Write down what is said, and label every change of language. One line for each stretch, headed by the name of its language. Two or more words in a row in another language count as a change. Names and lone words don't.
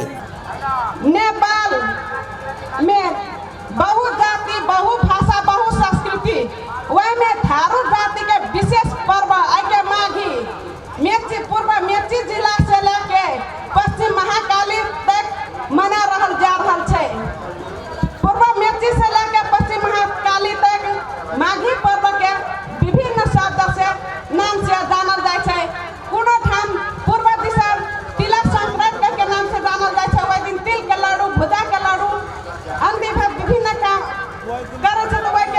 Kochila Tharu: नेपाल में बहु जाति बहु भाषा बहु संस्कृति वह में थारू जाति के विशेष पर्व आगे माघी मेची पूर्व मेची जिला से लेके पश्चिम महाकाली तक मना रहल जा रहल छे। पूर्व मेची से लेके पश्चिम महाकाली तक माघी पर्व के विभिन्न शब्द से नाम से जानल जाय छे। कोनो ठाम पूर्व दिशा तिला संक्रांति के नाम से जानल जाय छे। वही दिन तिल के लड्डू भुजा के लड्डू अन्य विभिन्न काम करे छे।